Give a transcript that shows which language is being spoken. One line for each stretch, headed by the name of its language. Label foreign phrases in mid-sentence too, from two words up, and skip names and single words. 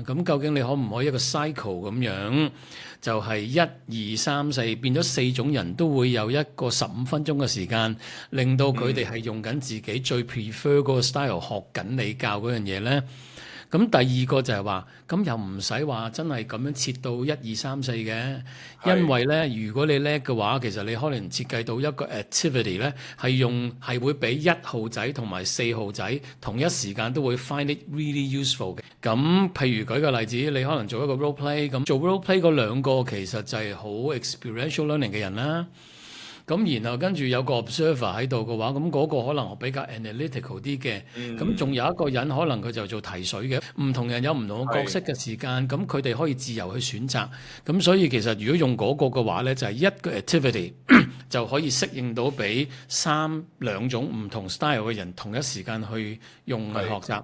Cantonese: 咁究竟你可唔可以一個 cycle 咁樣，就係1、2、3、4變咗4種人都會有一個15分鐘嘅時間，令到佢哋係用緊自己最 prefer 嗰個 style 學緊你教嗰樣嘢咧。咁第二個就係話，咁又唔使話真係咁樣切到1、2、3、4嘅，因為咧，如果你叻嘅話，其實你可能設計到一個 activity 咧，係會俾1號仔同埋4號仔同一時間都會
English: find it really useful
Cantonese: 嘅。咁譬如舉個例子，你可能做一個
English: role play，
Cantonese: 咁做
English: role play
Cantonese: 嗰兩個其實就係好
English: experiential learning
Cantonese: 嘅人啦。咁然後跟住有個 observer 喺度嘅話，咁嗰個可能比較 analytical 啲嘅。咁仲有一個人可能佢就做提水嘅。唔同人有唔同嘅角色嘅時間，咁佢哋可以自由去選擇。咁所以其實如果用嗰個嘅話咧，就係一個 activity 就可以適應到俾兩種唔同 style 嘅人同一時間去用去學習。